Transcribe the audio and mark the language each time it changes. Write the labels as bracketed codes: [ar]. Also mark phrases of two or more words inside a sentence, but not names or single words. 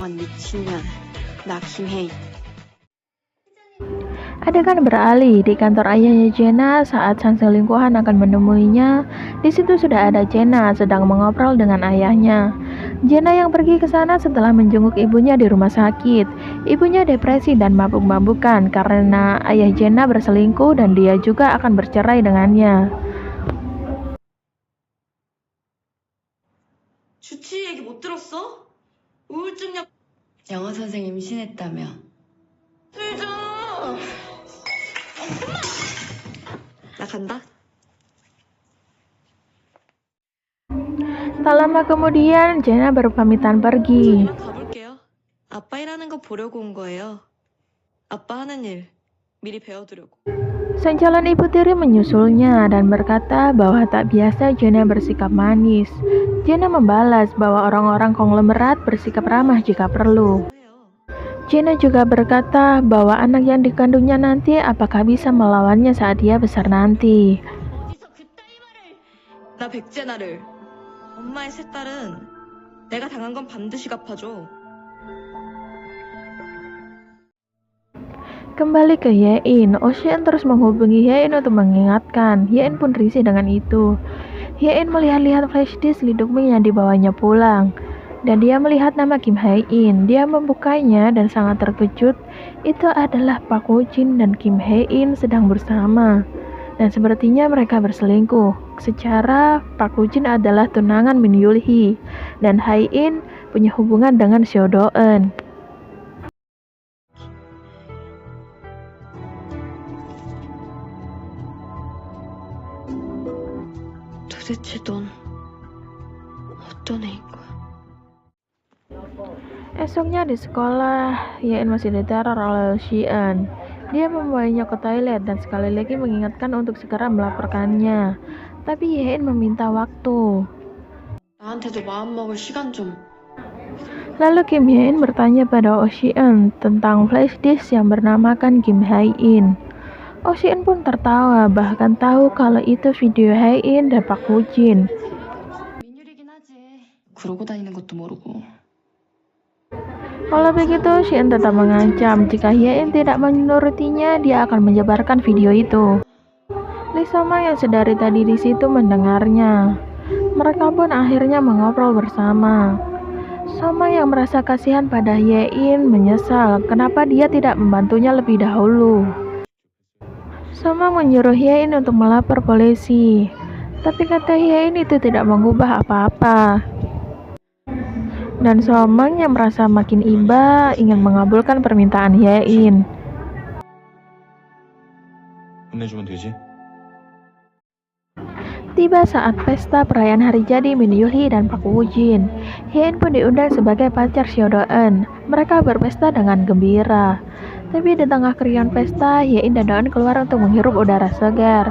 [id] Adegan beralih di kantor ayahnya Jenna saat sang selingkuhan akan menemuinya. Di situ sudah ada Jenna sedang mengobrol dengan ayahnya. Jenna yang pergi ke sana setelah menjenguk ibunya di rumah sakit. Ibunya depresi dan mabuk-mabukan karena ayah Jenna berselingkuh dan dia juga akan bercerai dengannya. [ko] 주치 얘기 못 들었어? 우울증약 영어 선생님 임신했다며. 술 좀. 나 간다. [id] Tak lama kemudian Jenna berpamitan pergi. [ko] 이만 가볼게요. 아빠 일하는 거 보려고 온 거예요. 아빠 하는 일 미리 배워두려고. [id] Sang calon ibu tiri menyusulnya dan berkata bahwa tak biasa Jenna bersikap manis. Jenna membalas bahwa orang-orang konglomerat bersikap ramah jika perlu. Jenna juga berkata bahwa anak yang dikandungnya nanti apakah bisa melawannya saat dia besar nanti. [ko] 나 백제나를 엄마의 세 딸은 내가 당한 건 반드시 갚아줘. [id] Kembali ke Yein, Ocean terus menghubungi Yein untuk mengingatkan. Yein pun risih dengan itu. Yein melihat-lihat [en] flash disk [id] Lidukming yang dibawanya pulang. Dan dia melihat nama Kim Hae-in. Dia membukanya dan sangat terkejut. Itu adalah Park Woo Jin dan Kim Hae-in sedang bersama. Dan sepertinya mereka berselingkuh. Secara Park Woo Jin adalah tunangan Min Yul Hee. Dan Hae-in punya hubungan dengan Seo Do-eun. [ko] 도대체 넌 어떤 애인 거야? [id] Esoknya di sekolah, Yein masih diteror oleh Xian. Dia membawanya ke toilet dan sekali lagi mengingatkan untuk segera melaporkannya. Tapi Yein meminta waktu. [ko] 나한테도 마음먹을 시간 좀. [id] Lalu Kim Hae-in bertanya pada Ocean tentang [en] flash disk [id] yang bernamakan Kim Hae-in. Ocean pun tertawa, bahkan tahu kalau itu video Hae-in dan Park Woo Jin. [ko] 민율이긴 하지. 그러고 다니는 것도 모르고. [id] Kalau begitu, Xian tetap mengancam jika Hae-in tidak menurutinya, dia akan menyebarkan video itu. Lee Soma yang sedari tadi di situ mendengarnya. Mereka pun akhirnya mengobrol bersama. Soma yang merasa kasihan pada Yein menyesal kenapa dia tidak membantunya lebih dahulu. Soma menyuruh Yein untuk melapor polisi, tapi kata Yein itu tidak mengubah apa-apa. Dan Soma yang merasa makin iba ingin mengabulkan permintaan Yein. [ko] 혼내주면 되지? [id] Tiba saat pesta perayaan hari jadi Min Yul Hee dan Park Woo Jin. Yein pun diundang sebagai pacar Seo Do-eun. Mereka berpesta dengan gembira. Tapi di tengah keriuhan pesta, Yein dan Do-eun keluar untuk menghirup udara segar.